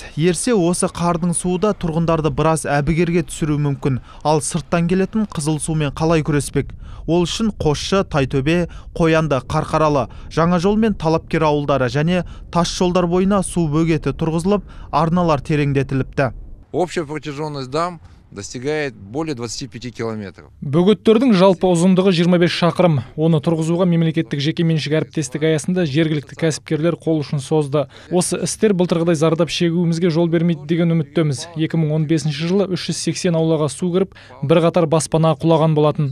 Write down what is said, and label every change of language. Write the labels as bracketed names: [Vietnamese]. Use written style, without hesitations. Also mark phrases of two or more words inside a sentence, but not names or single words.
[Kazakh] Ерсе осы қардың суы да тұрғындарды біраз әбігерге түсіру мүмкін. Ал сырттан келетін қызыл сумен қалай күреспек? Ол үшін Қосшы, Тайтөбе, Қоянды, Қарқаралы, Жаңажол мен Талапкер ауылдары және тас жолдар бойына су бөгеті тұрғызылып, арналар тереңдетіліпті. [Russian] Общая протяженность дам достигает более 25 километров. [Kazakh] Бөгеттердің жалпы ұзындығы 25 шақырым. Оны тұрғызуға мемлекеттік жекеменшік әріптестік аясында жергілікті кәсіпкерлер қол ұшын созды. Осы істер былтырғыдай зардап шегуімізге жол бермейді деген үміттеміз. 2015 жылы 380 аулаға су кіріп, бірқатар баспана құлаған болатын.